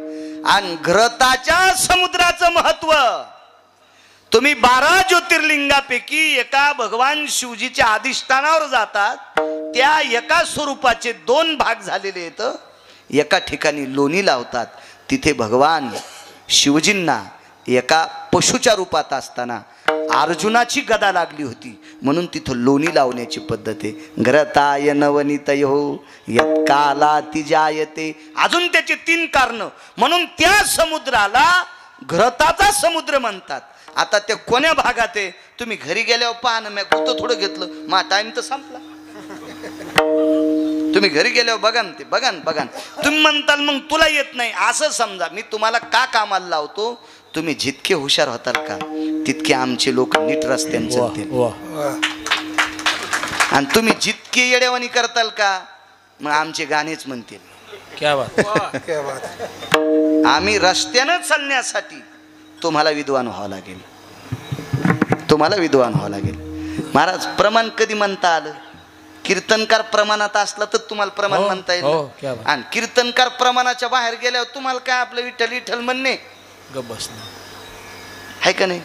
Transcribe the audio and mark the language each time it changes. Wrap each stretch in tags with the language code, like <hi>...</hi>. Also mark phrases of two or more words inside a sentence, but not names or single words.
<mr>आणि घृताच्या समुद्राचं महत्व, तुम्ही 12 ज्योतिर्लिंगापैकी एका भगवान शिवजीच्या अधिष्ठानावर जातात, त्या एका स्वरूपाचे 2 भाग झालेले आहेत. एका ठिकाणी लोणी लावतात, तिथे भगवान शिवजींना एका पशुच्या रूपात असताना अर्जुनाची गदा लागली होती म्हणून तिथं लोणी लावण्याची पद्धत आहे.</mr> <sa>घृताय नवनीतयो यत्कालाति जायते.</sa> <mr>अजून त्याचे 3 कारण म्हणून त्या समुद्राला घृताचा समुद्र म्हणतात. आता ते कोण्या भागात आहे तुम्ही घरी गेल्यावर पहा ना. मी कुठं थोडं घेतलं, मा टाइम तर संपला. तुम्ही घरी गेल्यावर बघा ना, ते बघा ना, बघा. तुम्ही म्हणताल मग तुला येत नाही. असं समजा मी तुम्हाला का कामाला लावतो, तुम्ही जितके हुशार होताल का तितके आमचे लोक नीट रस्त्याने चालतील. आणि तुम्ही जितके येडेवानी करताल का मग आमचे गाणेच म्हणतील.</mr> <hi>क्या बात, क्या बात.</hi> <mr>आम्ही रस्त्यानं चालण्यासाठी तुम्हाला विद्वान व्हावं लागेल, तुम्हाला विद्वान व्हावं लागेल. महाराज, प्रमाण कधी म्हणता आलं? कीर्तनकार प्रमाणात असला तर तुम्हाला प्रमाण म्हणता येईल. आणि कीर्तनकार प्रमाणाच्या बाहेर गेल्यावर तुम्हाला काय आपलं विठ्ठल विठ्ठल म्हणणे आहे का नाही?</mr>